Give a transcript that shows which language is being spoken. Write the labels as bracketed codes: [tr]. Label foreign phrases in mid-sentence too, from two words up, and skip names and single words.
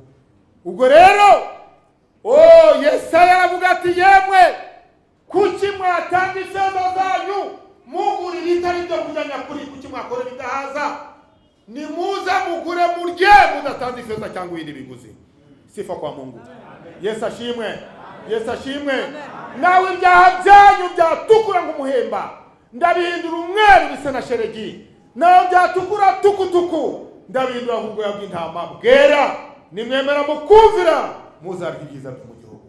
[rw] Ubwo rero Yesaya aravuga ati yemwe kuki mwatanga ifeza zanyu mugura ibitari byo kurya nyakuri, kuki mwakorera ibidahaza? Nimuza mugure murye mudatanze ifeza cyangwa ibindi biguzi. [sw] Sifa kwa Mungu. [rw] Yesu ashimwe, Yesu ashimwe. Nawe ibyaha byanyu byatukura nk'umuhemba ndabihindura umweru bisa na sheregi, nawe byatukura tukutuku ndabihindura nk'ubwoya bw'intama bwera. Nimwemera mukumvira muzarya ibyiza byo mu gihugu.